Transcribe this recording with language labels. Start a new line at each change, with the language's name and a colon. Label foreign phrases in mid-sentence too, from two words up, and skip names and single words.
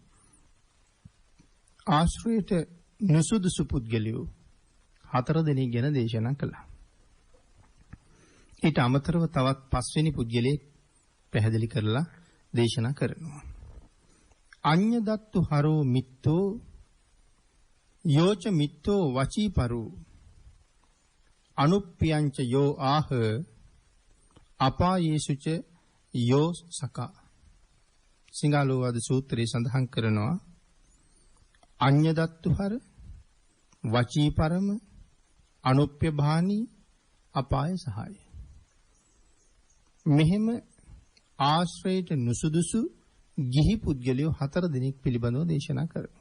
Sinhala: ආශ්‍රයයට නුසුදුසු පුද්ගලයෝ 4 දෙනෙක් ගැන දේශනා කළා. ඊට අමතරව තවත් 5 වෙනි පුද්ගලයෙක් පැහැදිලි කරලා දේශනා කරනවා.
Pali: අඤ්ඤදත්තු හරෝ මිත්තෝ යෝච මිත්තෝ වචීපරු අනුප්පියංච යෝ ආහ අපායේසුච යෝ සකා.
Sinhala: සිංහලෝවාද සූත්‍රයේ සඳහන් කරනවා
Pali: අඤ්ඤදත්තු හර, වචීපරම, අනුප්ප්‍ය භානී, අපාය සහාය.
Sinhala: මෙහෙම ආශ්‍රයයට නුසුදුසු ගිහි පුද්ගලයෝ 4 දෙනෙක් පිළිබඳව දේශනා කරනවා.